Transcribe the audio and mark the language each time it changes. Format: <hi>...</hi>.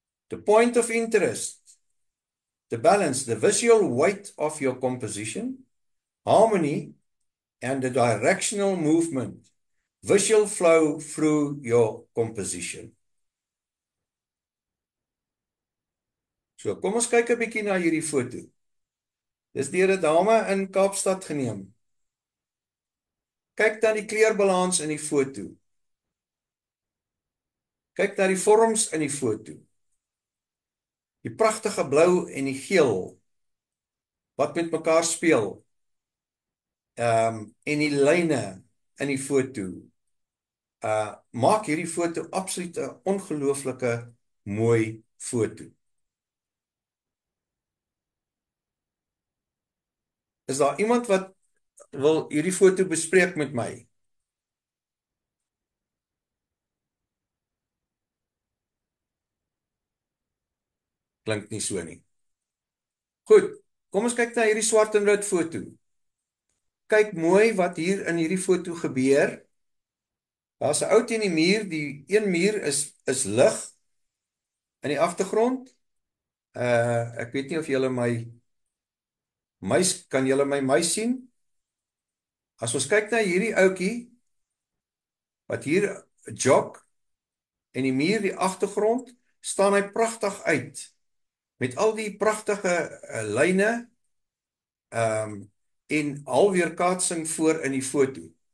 <en>The point of interest, the balance, the visual weight of your composition, harmony, and the directional movement, visual flow through your composition.</en> <af>So, kom ons kyk 'n bietjie na hierdie foto. Dis deur 'n dame in Kaapstad geneem. Kyk dan die kleurbalans in die foto. Kyk na die vorms in die foto. Die pragtige blou en die geel, wat met mekaar speel. En die lyne in die foto. Maak hierdie foto absoluut 'n ongelooflike mooi foto. Is daar iemand wat wil hierdie foto bespreek met my? Klink nie so nie. Goed, kom ons kyk na hierdie swart en wit foto. Kyk mooi wat hier in hierdie foto gebeur. Daar's 'n ou teen die muur, die een muur is lig in die agtergrond. Ek weet nie of julle kan julle my muis sien? As ons kyk na hierdie ouetjie, wat hier jog, en die muur, die agtergrond, staan hy pragtig uit, met al die pragtige lyne, en halfweerkaatsing voor in die foto.</af>